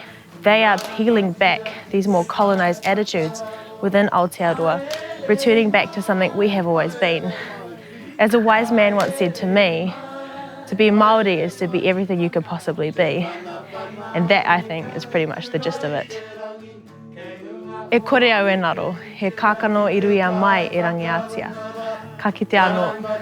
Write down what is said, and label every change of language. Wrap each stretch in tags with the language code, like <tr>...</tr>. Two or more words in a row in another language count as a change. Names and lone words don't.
<en>They are peeling back these more colonised attitudes within Aotearoa, returning back to something we have always been. As a wise man once said to me, to be Māori is to be everything you could possibly be. And that, I think, is pretty much the gist of it.</en> <mi>E kore au e ngaro, he kākano I rui a mai e rangiatia. Ka kite anō.</mi>